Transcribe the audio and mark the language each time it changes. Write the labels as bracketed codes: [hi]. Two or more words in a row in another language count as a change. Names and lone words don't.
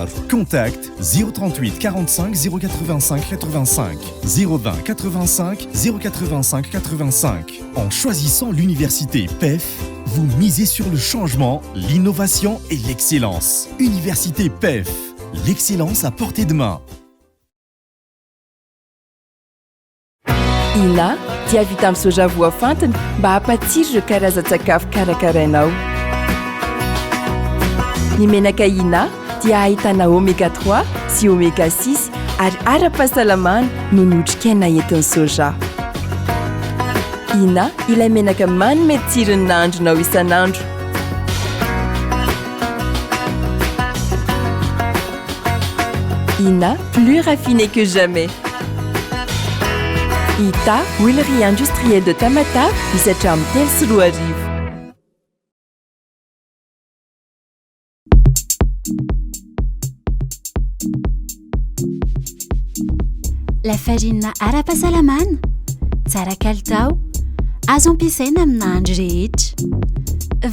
[fr] Contact 038 45 085 85. 020 85 085 85. En choisissant l'université PEF, vous misez sur le changement, l'innovation et l'excellence. Université PEF, l'excellence à portée de main. [mg] Ina, dia vita amin'ny soja voafantina mba hampatsiro ireo karazan-tsakafo karakarainao. Ny menaka Ina dia ahitana oméga 3 sy oméga 6 ary ara-pahasalamana no notrikaina entin'ny soja. Ina, ilay menaka manome tsirony nahandronao isan'andro. Ina, [fr] plus raffiné que jamais. [mg] Ita, [fr] huilerie industrielle de Tamatave, [mg] hisatra amin'ny telo sy roa arivo. [fr] La farine [mg] ara-pahasalamana, tsara kalitao, azo ampiasaina amin'ny nahandro rehetra.